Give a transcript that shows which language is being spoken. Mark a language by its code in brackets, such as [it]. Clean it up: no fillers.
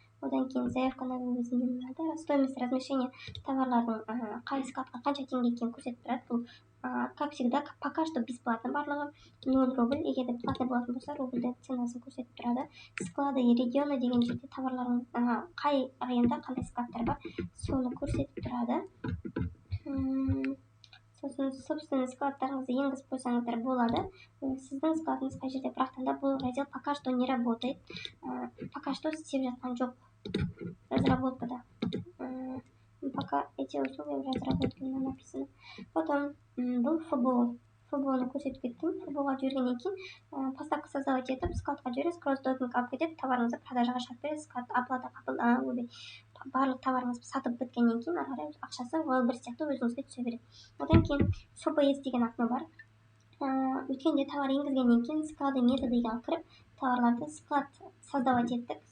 [kk] Одан кейін [ru] заявка на вывозение, стоимость размещения [kk] товарлардың қай складқа қанша теңге екенін көрсетіп тұрады. Бұл, [ru] как всегда, пока что бесплатно [kk] барлығы [ru] 0 рубль. [kk] Егер де платный болатын болса, рубльдің ценасын көрсетіп тұрады. [ru] Склады и регионы [kk] деген жерде товарлардың қай районда қандай складтар бар, соны көрсетіп тұрады. Сосын собственный складтарыңызды енгізіп қойсаңыздар болады. Сіздің складыңыз қай жерде, бірақтан да бұл раздел [ru] пока что не работает. Пока что [kk] істеп жатқан жоқ. Разработкада. [ru] Пока эти условия в разработке написано. Потом [kk] бұл ФБО. ФБО-ны көрсетіп кеттім. ФБО-ға жібергеннен кейін поставка создавать етіп, складқа жібересіз, кросс-докинг алып кетіп, товарыңызды продажаға шығарып бересіз. Оплата барлық товарыңыз сатып біткеннен кейін ары қарай ақшасы бір сияқты өзіңізге түсе береді. Одан кейін ФБС деген окно бар. Өткенде товар енгізгеннен кейін склады методыға кіріп, товарларды склад создавать еттік.